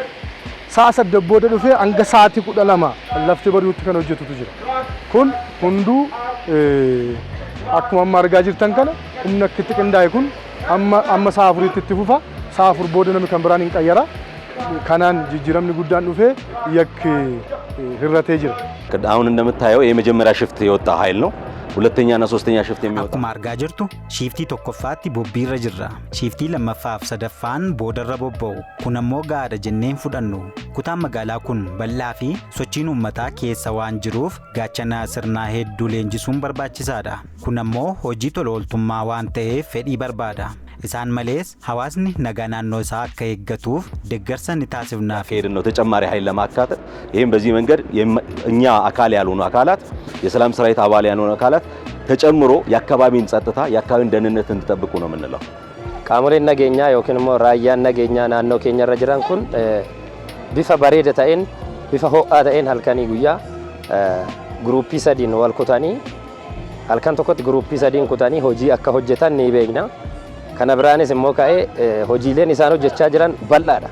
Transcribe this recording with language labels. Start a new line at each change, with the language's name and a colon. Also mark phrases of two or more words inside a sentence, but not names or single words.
Oromo: Sa'a 8 booda dhufee hanga sa'aatii 12 lafti bari'utti kan hojjetutu jira. Kun hunduu akkuma amma argaa jirtan kana humna akkatti qindaa'e kun amma sa'a 4tti itti fufa. Sa'a 4 booda namni kan biraan hin qayyara. Kanaan jijjiiramni guddaan dhufee yakki hirratee jira.
Amharic: አሁን እንደምታየው የመጀመሪያ ሽፍት የወጣ ኃይል ነው። ሁለተኛና ሶስተኛ ሽፍት የሚወጣ
Oromo: akkuma argaa jirtu shiiftii tokkoffaatti bobbiirra jirra. Shiiftii lammaffaaf sadaffaan boodarra bobba'u. Kun ammoo gaadha jenneen fudhannu. Kutaan magaalaa kun bal'aa fi sochiin uummataa keessa waan jiruuf gaachana sirnaa hedduu leenjisuun barbaachisaadha. Kun ammoo hojii tola ooltummaa waan ta'eef fedhii barbaada. isaan malees hawaasni nagaa naannoo isaa akka eeggatuuf deeggarsa ni taasifnaaf
Amharic: ሄድን ነው ተጨማሪ ኃይል ለማካተት ይሄን በዚህ መንገድ እኛ አካል ያልሆኑ አካላት የሰላም ሰራዊት አባል ያልሆኑ አካላት ተጨምሮ የአካባቢን ጸጥታ የአካባቢን ደህንነት እንድጠብቁ ነው የምንለው
Oromo: qaamoleen nageenyaa yookiin immoo raayyaan nageenyaa naannoo keenya irra jiran kun bifa bareeda ta'een bifa ho'aa ta'een halkanii guyyaa gruuppii sadiin wal kutanii halkan tokkotti gruuppii sadiin kutanii hojii akka hojjetan ni beekna. Kana biraanis immoo ka'ee hojiileen isaan hojjechaa jiran bal'aadha.